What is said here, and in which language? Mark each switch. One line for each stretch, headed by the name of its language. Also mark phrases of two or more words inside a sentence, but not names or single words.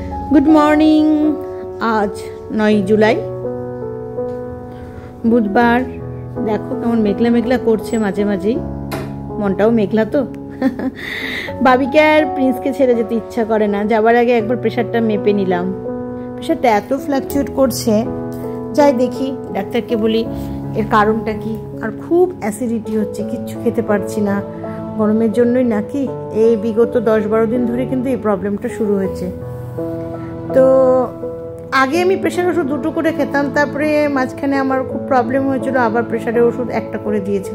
English: good morning.
Bangla: আজ 9 জুলাই বুধবার। দেখো কেমন মেঘলা মেঘলা করছে, মাঝে মাঝে মনটাও মেঘলা তো বাবিকে অর প্রিন্স কে ছেড়ে যেতে ইচ্ছা করে না। যাবার আগে একবার প্রেসারটা মেপে নিলাম। প্রেসারটা এত ফ্লাকচুয়েট করছে, যাই দেখি ডাক্তারকে বলি এর কারণটা কি। আর খুব অ্যাসিডিটি হচ্ছে, কিচ্ছু খেতে পারছি না। গরমের জন্যই নাকি এই বিগত 10-12 দিন ধরে কিন্তু এই প্রবলেমটা শুরু হয়েছে। তো আগে আমি প্রেশার ওষুধ 2টো করে খেতাম, তারপরে মাঝখানে আমার খুব প্রবলেম হয়েছিল, আবার প্রেশারের ওষুধ 1টা করে দিয়েছিল।